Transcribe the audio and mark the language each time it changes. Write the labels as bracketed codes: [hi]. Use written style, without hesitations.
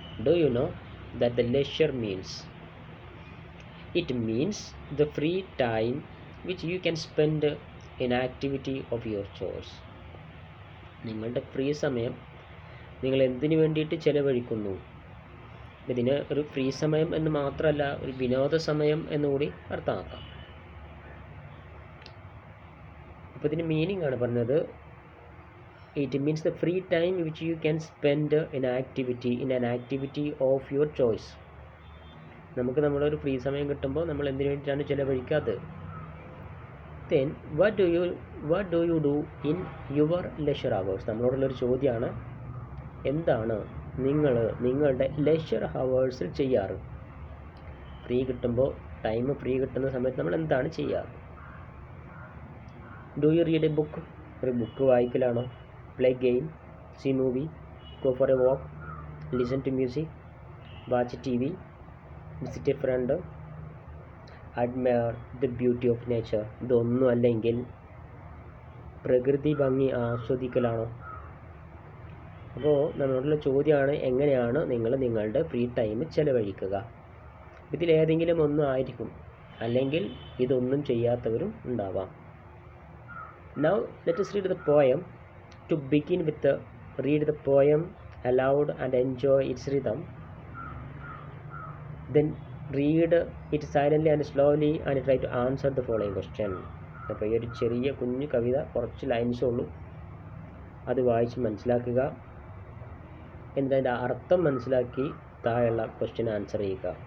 [en] Do you know that the leisure means? It means the free time which you can spend in activity of your choice. [ml] നിങ്ങളുടെ free സമയം നിങ്ങൾ എന്തിനു വേണ്ടിയിട്ട് ചിലവഴിക്കുന്നു. ഇതിന് ഒരു free സമയം എന്ന് മാത്രമല്ല, ഒരു വിനോദ സമയം എന്നുകൂടി അർത്ഥമാക്കാം. അപ്പോൾ ഇതിന് മീനിങ് ആണ് പറഞ്ഞത്. [en] It means the free time which you can spend in an activity of your choice. [ml] നമുക്ക് നമ്മളൊരു ഫ്രീ സമയം കിട്ടുമ്പോൾ നമ്മൾ എന്തിനു വേണ്ടിയിട്ടാണ് ചിലവഴിക്കാത്തത്. [en] Then what do you do in your leisure hours? [ml] നമ്മളോടുള്ളൊരു ചോദ്യമാണ്, എന്താണ് നിങ്ങൾ നിങ്ങളുടെ ലെഷർ ഹവേഴ്സിൽ ചെയ്യാറ്? ഫ്രീ കിട്ടുമ്പോൾ, ഫ്രീ കിട്ടുന്ന സമയത്ത് നമ്മൾ എന്താണ് ചെയ്യാറ്? [en] Do you read a book? [ml] ഒരു book വായിക്കലാണോ? [en] Play game, see movie, go for a walk, listen to music, watch TV, visit a friend, admire the beauty of nature. [ml] ഇതൊന്നും അല്ലെങ്കിൽ പ്രകൃതി ഭംഗി ആസ്വദിക്കലാണോ? അപ്പോൾ നമ്മളോടുള്ള ചോദ്യമാണ്, എങ്ങനെയാണ് നിങ്ങൾ നിങ്ങളുടെ ഫ്രീ ടൈം ചിലവഴിക്കുക? ഇതിലേതെങ്കിലും ഒന്നും ആയിരിക്കും, അല്ലെങ്കിൽ ഇതൊന്നും ചെയ്യാത്തവരും ഉണ്ടാവാം. [en] Now let us read the poem. To begin with, read the poem aloud and enjoy its rhythm. Then read it silently and slowly and try to answer the following question. [ml] അപ്പോൾ ഈ ഒരു ചെറിയ കുഞ്ഞു കവിത, കുറച്ച് ലൈൻസേ ഉള്ളൂ. അത് വായിച്ച് മനസ്സിലാക്കുക. എന്നിട്ട് അതിൻ്റെ അർത്ഥം മനസ്സിലാക്കി താഴെയുള്ള ക്വസ്റ്റ്യൻ ആൻസർ ചെയ്യുക.